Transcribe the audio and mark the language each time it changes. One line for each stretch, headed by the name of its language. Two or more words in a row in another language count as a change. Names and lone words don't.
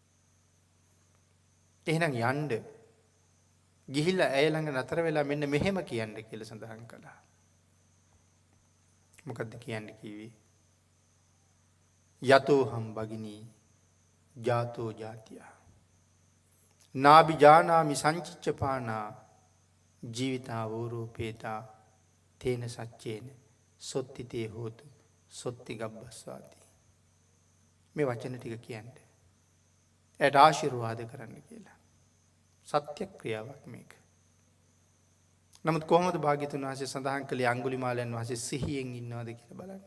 Sinhala: එහෙනම් යන්න ගිහිල්ලා ඇය ළඟ නතර වෙලා මෙන්න මෙහෙම කියන්න කියලා සඳහන් කළා. මොකද්ද කියන්න කිව්වේ?
Pali: යතෝහම් භගිනී ජාතෝ ජාතියා නාබි ජානාමි සංචිච්චපානා ජීවිතා වූරූපේතා තේන සච්චේන සොත්තිතේ හෝතු සොත්ති ගබ්බස්වාති.
Sinhala: මේ වචන ටික කියන්නේ. එයට ආශිර්වාද කරන්න කියලා. සත්‍ය ක්‍රියාවක් මේක. නමුත් කොහොමද භාග්‍යතුන් වහන්සේ සඳහන් කළේ අඟුලිමාලයන් වහන්සේ සිහියෙන් ඉන්නවද කියලා බලන්න.